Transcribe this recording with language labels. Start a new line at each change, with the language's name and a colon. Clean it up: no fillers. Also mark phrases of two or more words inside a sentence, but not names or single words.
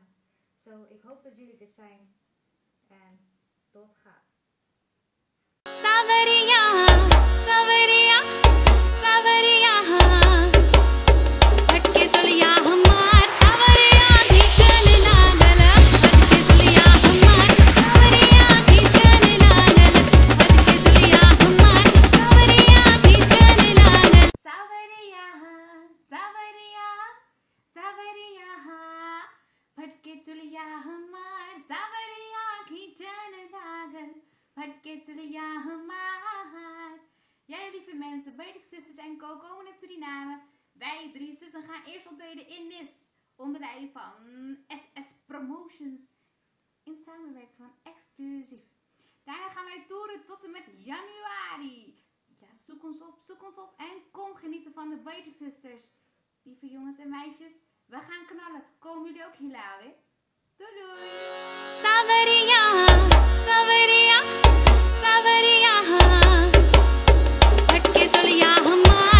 Dutch: Zo, ik hoop dat jullie er zijn. En tot gaat. Saveria, Saveria, Saveria,
Bhojpuri: भटके चलिया हमार सावरिया खींचन लागल, भटके चलिया हमार सावरिया खींचन लागल, भटके चलिया हमार सावरिया खींचन लागल। सावरिया, सावरिया, सावरिया, भटके चलिया हमार सावरिया खींचन लागल, भटके चलिया हमार।
Dutch: Ja, lieve mensen, Buitenstuzes en Co komen naar Suriname. Wij drie zussen gaan eerst optreden in Nis. Onder leiding van SS Promotions. In samenwerking van Exclusief. Daarna gaan wij toeren tot en met januari. Ja, zoek ons op en kom genieten van de Buitenstuzers. Lieve jongens en meisjes, we gaan knallen. Komen jullie ook Hilawe? Doei doei! Saveria, Saveria, Saveria,
Bhojpuri: भटके चलिया हम